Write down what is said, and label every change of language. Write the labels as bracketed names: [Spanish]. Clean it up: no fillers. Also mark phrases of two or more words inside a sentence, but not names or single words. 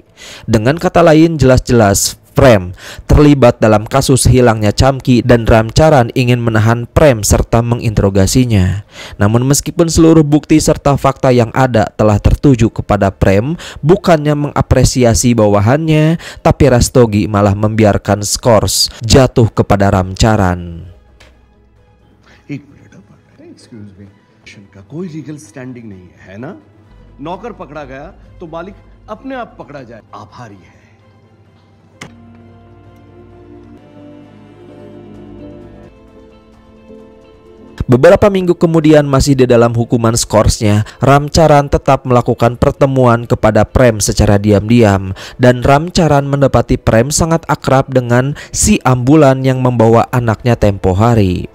[Indonesian] Dengan kata lain, jelas-jelas Prem terlibat dalam kasus hilangnya Chamki dan Ramcharan ingin menahan Prem serta menginterogasinya. Namun meskipun seluruh bukti serta fakta yang ada telah tertuju kepada Prem, bukannya mengapresiasi bawahannya, tapi Rastogi malah membiarkan skors jatuh kepada Ramcharan. [Hindi] कोई [English] legal standing [Hindi] नहीं है ना? नौकर पकड़ा गया तो मालिक अपने आप पकड़ा जाए, आभारी है. [Indonesian] Beberapa minggu kemudian masih di dalam hukuman skorsnya, Ramcharan tetap melakukan pertemuan kepada Prem secara diam-diam dan Ramcharan mendapati Prem sangat akrab dengan si ambulan yang membawa anaknya tempo hari.